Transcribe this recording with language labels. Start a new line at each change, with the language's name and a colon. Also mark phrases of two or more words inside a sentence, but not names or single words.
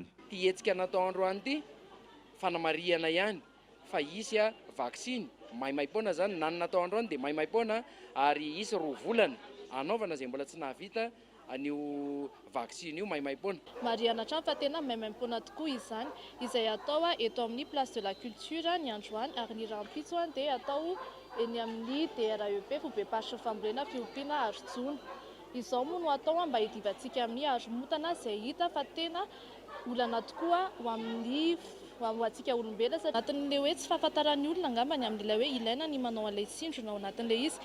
Malagasy: Ity hetsika natao androany ity fanamariana ihany fa isy vaksiny maimaim-poana zany na natao androany dia maimaim-poana ary isy 2 volana anaovana izay mbola tsy nahavita an'io vaksiny io maimaim-poana. Mariana trano fa tena maimaim-poana tokoa izany izay atao eto amin'ny
French: place de la culture
Malagasy: ny androany ary ny rampitso dia atao eny amin'ny DREP fobe-paritra fambolena fiompiana Arinjono. Izao moa no atao mba hidivantsika amin'ny haromontana izay hita fa tena olana tokoa ho amin'ny ho antsika olombelona satria anatin'ilay hoe tsy fahafantaran'ny olona angambany amin'ilay hoe ilaina ny manao an'ilay tsindrona ao anatin'ilay izy.